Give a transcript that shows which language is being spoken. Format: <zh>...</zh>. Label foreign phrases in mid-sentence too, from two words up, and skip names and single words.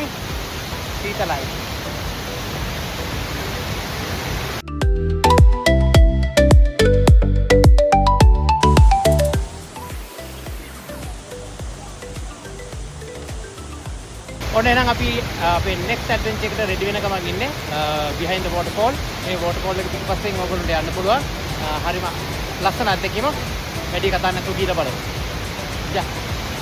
<si>සීතලයි. ඔන්න එහෙනම් අපි අපේ</si> <en>next adventure</en> <si>එකට ready වෙන ගමන් ඉන්නේ.</si> <en>behind the waterfall.</en> <si>මේ waterfall එක පිටපස්සෙන් ඔයගොල්ලන්ට යන්න පුළුවන්. හරිම ලස්සන අත්දැකීමක්. වැඩි කතා නැතුව ගිහලා බලමු. යා</si>